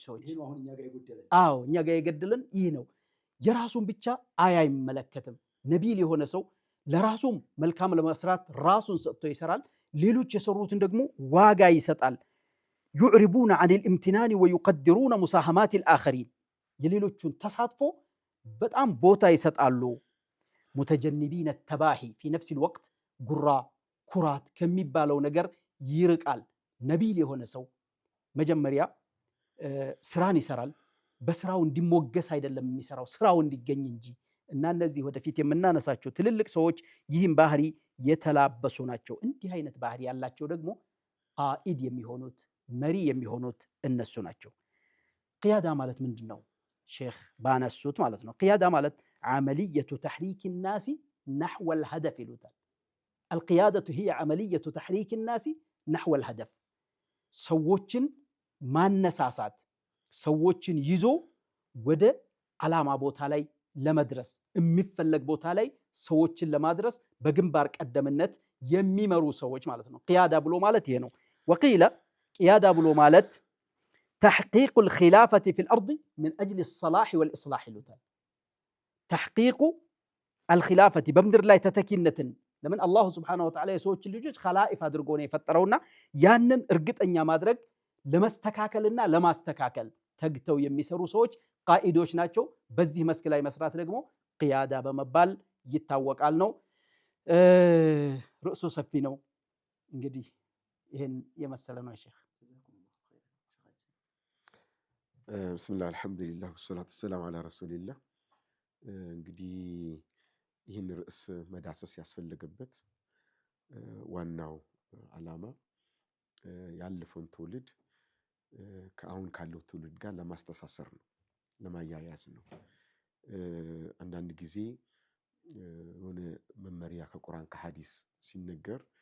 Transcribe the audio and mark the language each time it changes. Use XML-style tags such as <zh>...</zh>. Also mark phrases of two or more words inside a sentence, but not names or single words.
<am>ሰዎች አዎ እኛ ጋር የገደለን ይህ ነው የራሱን ብቻ አይመለከትም ነቢል የሆነ ሰው ለራሱም መልካም ለመስራት ራሱን ሰጥቶ ይሰራል ሌሎች የሰሩትን ደግሞ ዋጋ ይሰጣል</am> <ar>يعربون عن الامتنان ويقدرون مساهمات الآخرين</ar> <am>የሌሎቹን ተሳትፎ በጣም ቦታ ይሰጣሉ</am> <ar>متجنبين التباهي في نفس الوقت</ar> <am>ጉራ ኩራት ከሚባለው ነገር ይርቃል ነቢል የሆነ ሰው መጀመሪያ ስራን ይሰራል በስራው እንዲሞገስ አይደለም የሚሰራው ስራው እንዲገኝ እንጂ እና እነዚህ ወደፊት የምናነሳቸው ትልልቅ ሰዎች ይህን ባህሪ የተላበሱ ናቸው እንዲህ አይነት ባህሪ ያላቸው ደግሞ ቃኢድ የሚሆኑት መሪ የሚሆኑት እነሱ ናቸው ቂያዳ ማለት ምንድነው ሼክ ባነሱት ማለት ነው ቂያዳ ማለት</am> <ar>عملية تحريك الناس نحو الهدف</ar> <am>ይሉታል</am> <ar>القيادة هي عملية تحريك الناس نحو الهدف</ar> <am>ሰዎችን ማነሳሳት ሰዎችን ይዞ ወደ ዓላማ ቦታ ላይ ለመድረስ የሚፈለግ ቦታ ላይ ሰዎችን ለማድረስ በግንባር ቀደምነት የሚመሩ ሰዎች ማለት ነው ቂያዳ ብሎ ማለት ይሄ ነው وقيل ቂያዳ ብሎ ማለት</am> <ar>تحقيق الخلافة في الأرض من أجل الصلاح والإصلاح</ar> <am>ይሉታል</am> <ar>تحقيق الخلافة</ar> <am>በምድር ላይ ተተኪነትን ለምን አላህ</am> <ar>سبحانه وتعالى</ar> <am>የሰዎችን ልጆች خلائف አድርጎ ነው የፈጠረውና ያንን እርግጠኛ ማድረግ ለማስተካከልና ለማስተካከል ተግተው የሚሰሩ ሰዎች ቃኢዶች ናቸው በዚህ መስክ ላይ መስራት ደግሞ ቂያዳ በመባል ይታወቃል ነው ርዕሱ ሰፊ ነው እንግዲህ ይሄን የመሰለ ነው ሼክ</am> <ar>بسم الله الحمد لله والصلاة والسلام على رسول الله</ar> <am>እንግዲህ ይህን ርዕስ መዳሰስ ያስፈለገበት ዋናው ዓላማ ያለፈውን ትውልድ ከአሁን ካለው ትውልድ ጋር ለማስተሳሰር ነው፣ ለማያያዝ ነው። አንዳንድ ጊዜ የሆነ መመሪያ ከቁርአን ከሐዲስ ሲነገር</am>